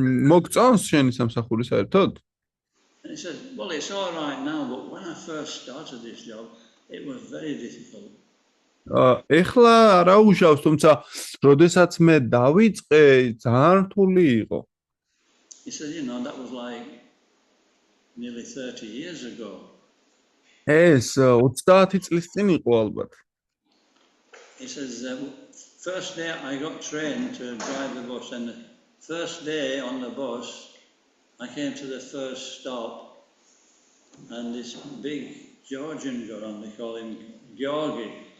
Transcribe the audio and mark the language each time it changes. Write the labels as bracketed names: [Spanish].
[Georgian] მოგწონს შენი სამსახური საერთოდ? [English] And he said, "Well, it's all right now, but when I first started this job, it was very difficult." [Georgian] ეხლა არა უშავს, თუმცა როდესაც მე დავიწყე, ძალიან რთული იყო. [English] He said, "You know, that was like nearly 30 years ago." [Georgian] ეს 30 წლის წინ იყო ალბათ. [English] He says, first day I got trained to drive the bus, and the first day on the bus, I came to the first stop, and this big Georgian got on, they call him Georgi.